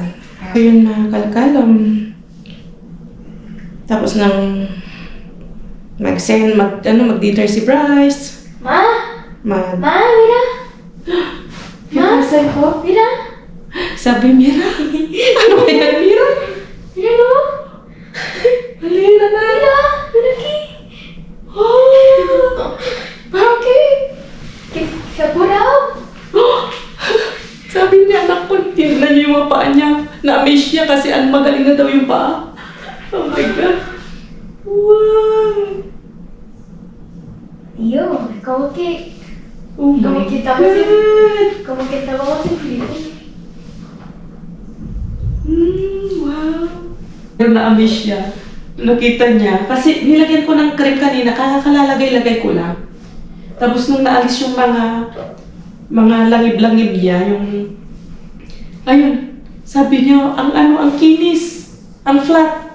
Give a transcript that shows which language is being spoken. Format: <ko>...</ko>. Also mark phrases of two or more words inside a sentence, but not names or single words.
<tl>So yun, mga kalkal, tapos nang mag-dinner si Bryce.</tl> <es>Ma, mira.</es> <tl>Ma, sabi ko,</tl> <es>Mira.</es> <tl>sabi Mira. Ano ba yan,</tl> <es>Mira? Mira no?</es> <tl>Halina na.</tl> <es>Mira ki.</es> <tl>Oh, bakit? Siguro. Sabi niya, anak ko, tingnan niyo yung mga paa niya. Na-amaze niya kasi magaling na daw yung paa.</tl> <en>Oh my God. Wow.</en> <es>Yo, como que</es> <en>Oh my</en> <es>Como que estamos</es> <en>God.</en> <es>como que estábamos en frío.</es> <en>Wow.</en> <tl>Pero na-amaze siya. Nakita niya. Kasi nilagyan ko ng cream kanina, kakalalagay-lagay ko lang. Tapos nung naalis yung mga langib-langib niya, ayun, sabi niya, ang kinis, ang flat.</tl>